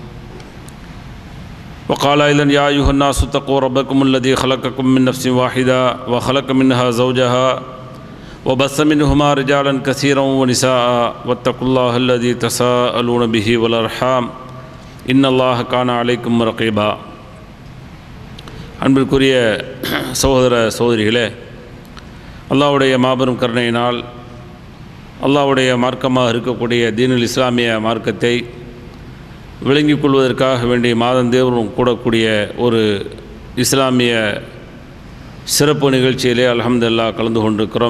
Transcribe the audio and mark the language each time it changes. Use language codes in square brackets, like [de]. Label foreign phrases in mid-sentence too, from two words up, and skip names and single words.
[ar] وقال أيضا يا أيها الناس اتقوا ربكم الذي خلقكم من نفس واحدة وخلق منها زوجها وبث منهما رجالا كثيرا ونساء واتقوا الله الذي تساءلون به والأرحام إن الله كان عليكم رقيبا [ta] அன்பிற்குரிய சகோதர சகோதரிகளே, அல்லாஹ்வுடைய மாபெரும் கருணையினால் அல்லாஹ்வுடைய மார்க்கமாக இருக்கக்கூடிய தீனுல் இஸ்லாமிய மார்க்கத்தை விளங்கிக் கொள்வதற்காக வேண்டிய மாதந்தேவரும் கூடக்கூடிய ஒரு இஸ்லாமிய சிறப்பு நிகழ்ச்சியிலே அல்ஹம்துலில்லாஹ் கலந்து கொண்டிருக்கிறோம்.